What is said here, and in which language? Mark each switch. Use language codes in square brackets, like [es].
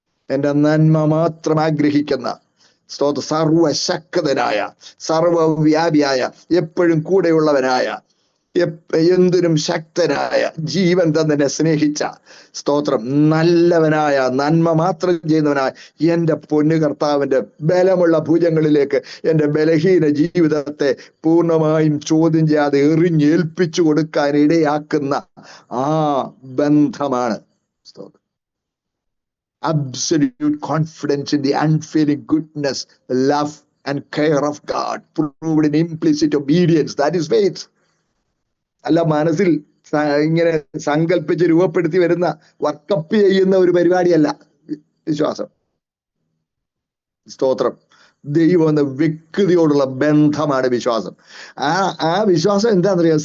[ml] എന്റെ നന്മ മാത്രം ആഗ്രഹിക്കുന്ന സർവശക്തനായ സർവവ്യാപിയായ എപ്പോഴും കൂടെയുള്ളവനായ എന്തിനും ശക്തനായ ജീവൻ തന്നെ സ്നേഹിച്ച സ്തോത്രം നല്ലവനായ നന്മ മാത്രം ചെയ്യുന്നവനായ എന്റെ പൊന്നു കർത്താവിന്റെ ബലമുള്ള ഭുജങ്ങളിലേക്ക് എന്റെ ബലഹീന ജീവിതത്തെ പൂർണ്ണമായും ചോദ്യം ചെയ്യാതെ എറിഞ്ഞേൽപ്പിച്ചു കൊടുക്കാൻ ഇടയാക്കുന്ന ആ ബന്ധമാണ് സ്തോത്രം. [en] Absolute confidence in the unfailing goodness, love and care of God, proved in implicit obedience. That is faith. [ml] അല്ല മനസ്സിൽ ഇങ്ങനെ സങ്കല്പിച്ച് രൂപപ്പെടുത്തി വരുന്ന വർക്കപ്പ് ചെയ്യുന്ന ഒരു പരിപാടിയല്ല വിശ്വാസം. സ്തോത്രം. ദൈവം എന്ന വ്യക്തിയോടുള്ള ബന്ധമാണ് വിശ്വാസം. ആ വിശ്വാസം എന്താണെന്നറിയാം?